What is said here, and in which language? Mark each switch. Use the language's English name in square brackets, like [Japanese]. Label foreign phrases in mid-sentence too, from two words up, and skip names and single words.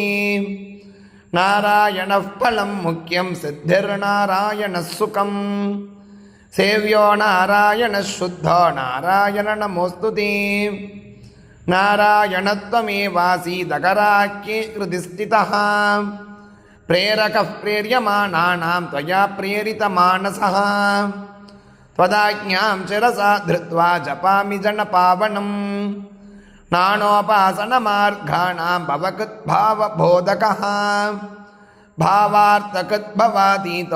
[Sanskrit] नारायणः फलं मुख्यं सिद्धिर्नारायणः सुखम्. सेव्यो नारायणः शुद्धो नारायण नमोऽस्तु ते. नारायणत्वमेवासीदकराख्ये कृतौ स्थितः. प्रेरकः प्रेर्यमाणानां त्वया प्रेरितमानसः त्वदाज्ञां शिरसा धृत्वा जपामि जनपावनं नानोपासनमार्गाणां भवकृद्भावबोधकः भावार्थकृद्भवातीतो